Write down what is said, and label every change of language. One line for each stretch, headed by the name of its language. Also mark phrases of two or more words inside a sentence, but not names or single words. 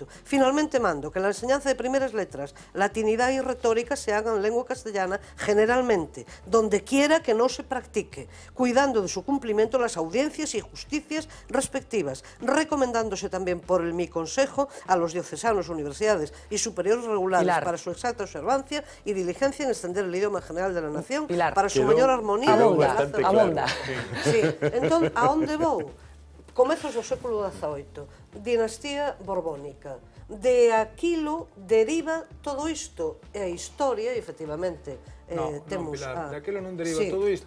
Spanish: Finalmente mando que la enseñanza de primeras letras, latinidad y retórica se hagan en lengua castellana generalmente, donde quiera que no se practique, cuidando de su cumplimiento las audiencias y justicias respectivas, recomendándose también por mi consejo a los diocesanos, universidades y superiores regulares para su exacta observancia y diligencia en extender el idioma general de la nación para su mayor armonía.
Galician: Abonda. Sí, entón, a onde vou? Comezos do século XVIII, dinastía borbónica. De aquilo deriva todo isto, e a historia, efectivamente, temos... Pilar, de aquilo non deriva todo isto,